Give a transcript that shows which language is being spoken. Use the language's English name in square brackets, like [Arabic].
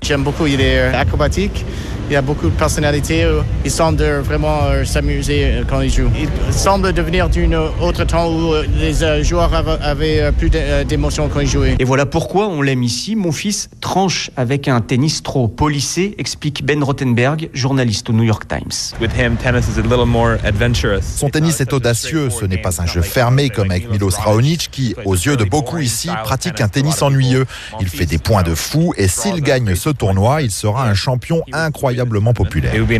[French] J'aime beaucoup, il est acrobatique, il y a beaucoup de personnalité, il semble vraiment s'amuser quand il joue. Il semble devenir d'un autre temps où les joueurs avaient plus d'émotions quand ils jouaient. Et voilà pourquoi on l'aime ici. Mon fils tranche avec un tennis trop polissé, explique Ben Rothenberg, journaliste au New York Times. [English] With him, tennis is a little more adventurous. [French] Son tennis est audacieux, ce n'est pas un jeu fermé comme avec Milos Raonic qui, aux yeux de beaucoup ici, pratique un tennis ennuyeux. Il fait des points de fou et s'il gagne ce tournoi, il sera un champion incroyablement populaire.